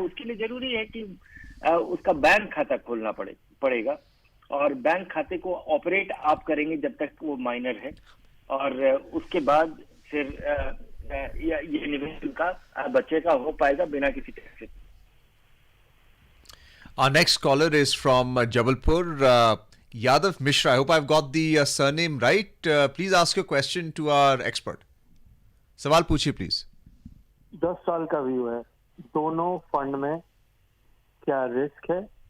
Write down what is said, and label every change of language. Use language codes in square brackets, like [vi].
[hi] उसके लिए जरूरी है कि उसका बैंक खाता खोलना पड़ेगा और बैंक खाते को ऑपरेट आप करेंगे जब तक वो माइनर है, और उसके बाद फिर ये निवेश का बच्चे का हो पाएगा बिना किसी टैक्स से। [en] Our next caller is from Jabalpur, Yadav Mishra. I hope I've got the surname right. Please ask your question to our expert. [hi] सवाल पूछिए प्लीज। 10 साल का व्यू है, दोनों फंड में क्या रिस्क है?